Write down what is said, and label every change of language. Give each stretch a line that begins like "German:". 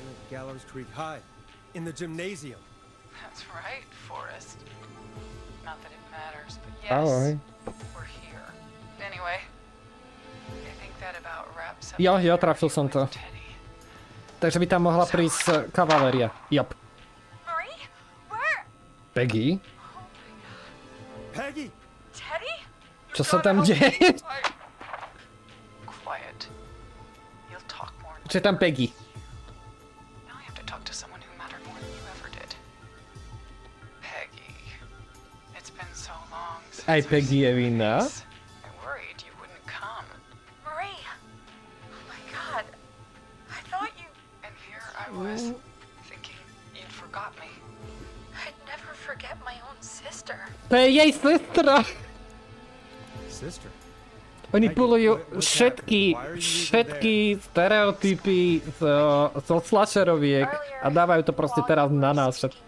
English: Gallows Creek High, in the gymnasium. That's right, Forrest. Not that it matters, but yes, we're here. Anyway, I think that about wraps up.
Slovak: Jo, trafil som to. Takže by tam mohla prísť kavaléria. Jop.
English: Marie? Where? Peggy? Peggy! Teddy?
Slovak: Čo sa tam deje?
English: Quiet. You'll talk more.
Slovak: Čo je tam Peggy?
English: Now I have to talk to someone who mattered more than you ever did. Peggy. It's been so long since
Slovak: Aj Peggy je vinná.
English: I worried you wouldn't come. Marie! Oh my god. I thought you... And here I was, thinking you'd forgot me. I'd never forget my own sister.
Slovak: To je jej sestra!
English: Sister?
Slovak: Oni pulujú všetky stereotypy zo slasheroviek a dávajú to proste teraz na nás.